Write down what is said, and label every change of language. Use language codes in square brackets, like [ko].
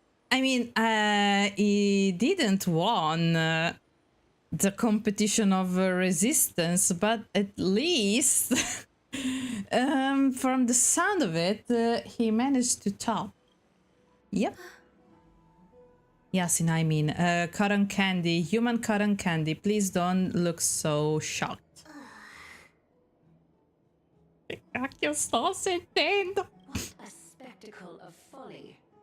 [en] I mean, he didn't won the competition of resistance, but at least from the sound of it, he managed to top. Yep. Yasin, I mean, cotton candy, human cotton candy. Please don't look so shocked. [it] Che cacchio sto sentendo? [en] What a spectacle of folly.